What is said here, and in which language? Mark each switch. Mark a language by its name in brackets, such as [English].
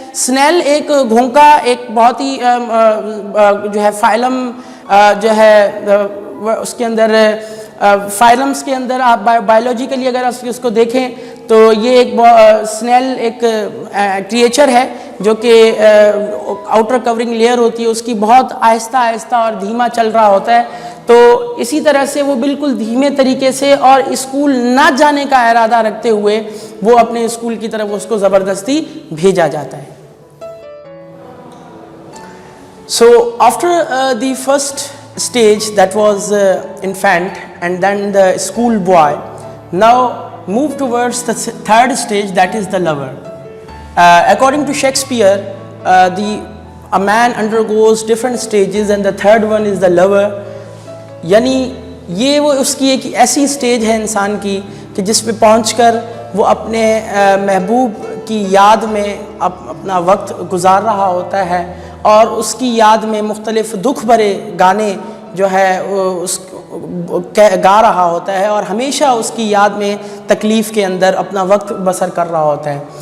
[Urdu] سنیل ایک گھونکا, ایک بہت ہی جو ہے فائلم جو ہے اس کے اندر فائلمز کے اندر آپ بایولوجیکلی اگر اس کو دیکھیں تو یہ ایک سنیل ایک کریچر ہے جو کہ آؤٹر کورنگ لیئر ہوتی ہے اس کی, بہت آہستہ آہستہ اور دھیما چل رہا ہوتا ہے. تو اسی طرح سے وہ بالکل دھیمے طریقے سے اور اسکول نہ جانے کا ارادہ رکھتے ہوئے وہ اپنے اسکول کی طرف اس کو زبردستی بھیجا جاتا ہے. [English] So after the first stage that was infant and then the school boy, now move towards the third stage, that is the lover. According to Shakespeare, a man undergoes different stages and the third one is the lover. [Urdu] یعنی یہ وہ اس کی ایک ایسی stage ہے انسان کی کہ جس پہ پہنچ کر وہ اپنے محبوب کی یاد میں اپنا وقت گزار رہا ہوتا ہے اور اس کی یاد میں مختلف دکھ بھرے گانے جو ہے اس گا رہا ہوتا ہے اور ہمیشہ اس کی یاد میں تکلیف کے اندر اپنا وقت بسر کر رہا ہوتا ہے.